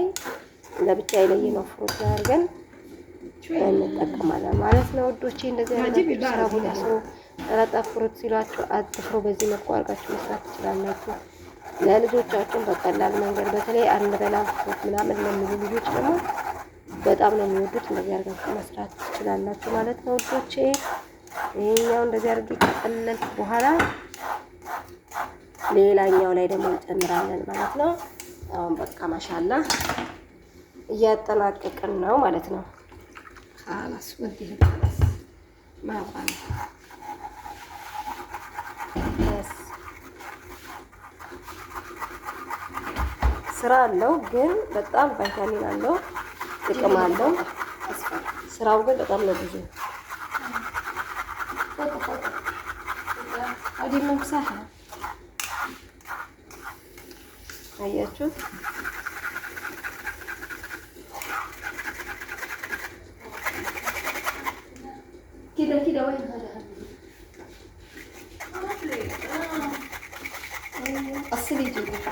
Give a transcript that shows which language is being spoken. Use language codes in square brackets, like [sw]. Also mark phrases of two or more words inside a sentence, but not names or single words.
[am] ለብቻ የለየነው ፍሩት ላይ አድርገን እንጠቀማለን ማለት ነው ውዶቼ። እንደዚህ አይነት ስራ ቦታ ሰው ሰላጣ ፍሩት ሲሏችሁ አትፍሩ። በዚህ መልኩ አድርጋችሁ መስራት ትችላላችሁ። ለልጆቻችን በቀላል መንገድ በተለይ አንበላም ፍሩት ምናምን ለሚሉ ልጆች ደግሞ በጣም ነው የሚወዱት። እንደዚህ አድርጋችሁ መስራት ትችላላችሁ ማለት ነው ውዶቼ። ይሄኛው እንደዚህ አድርጌ ከቀለልኩ በኋላ ሌላኛው ላይ ደግሞ እንጨምራለን ማለት ነው። አሁን በቃ ማሻአላ እያጠናቀቅን ነው ማለት ነው። [ar] خلاص ودي خلاص ما ابغى [am] بس ስራ አለው ግን በጣም ቫይታሚን አለው፣ ጥቅም አለው። ስራው ግን በጣም ነው ብዙ። [ar] هذه ممسحة አያችሁ كده وين هذا أصلي جيبي